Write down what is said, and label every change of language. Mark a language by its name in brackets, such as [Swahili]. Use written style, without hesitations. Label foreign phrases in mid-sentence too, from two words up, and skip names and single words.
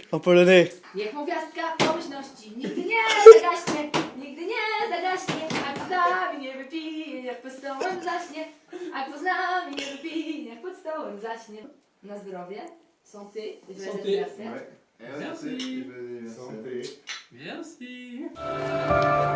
[French] En polonais. [Polish] Niech mu gwiazdka pomyślności nigdy nie zagaśnie, nigdy nie zagaśnie. A kto z nami nie wypije, niech pod stołem zaśnie. A kto z nami nie wypije, niech pod stołem zaśnie. Na zdrowie. [French] Santé. Santé. anniversaire. Merci. Santé. Merci.